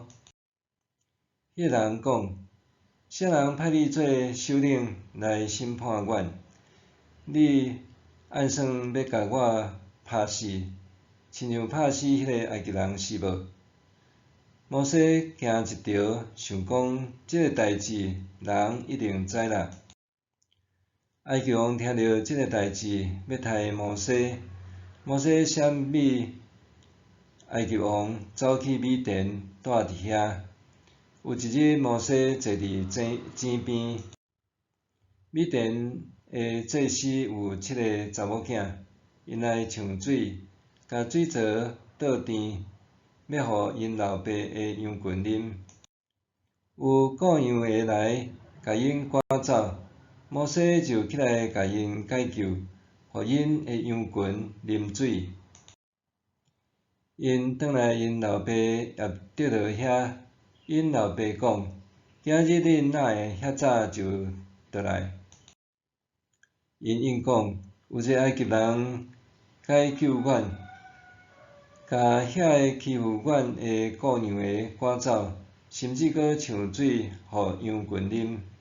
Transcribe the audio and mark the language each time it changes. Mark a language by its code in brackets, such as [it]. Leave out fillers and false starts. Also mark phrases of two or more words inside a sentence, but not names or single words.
[nan] 迄个人讲：“啥人派你做首领来审判阮？你按算要甲我拍死，亲像拍死迄个埃及人是无？” 摩西行一条，想讲即个代志人一定知啦。埃及王听到即个代志，要杀摩西。摩西闪避埃及王，走去米甸住伫遐。有一日，摩西坐伫井边，米甸的祭司有7个查某囝，因来抢水，甲水槽倒甜，要互因老爸的羊群啉。有雇羊的来，甲因赶走，摩西就起来甲因解救，互因的羊群啉水。因转来因老爸也得落遐，因老爸讲：“今日恁哪会遐早就倒来？” 因应讲：“有一个埃及人解救阮，甲遐个欺负阮的雇羊的赶走，甚至阁抢水互羊群啉。”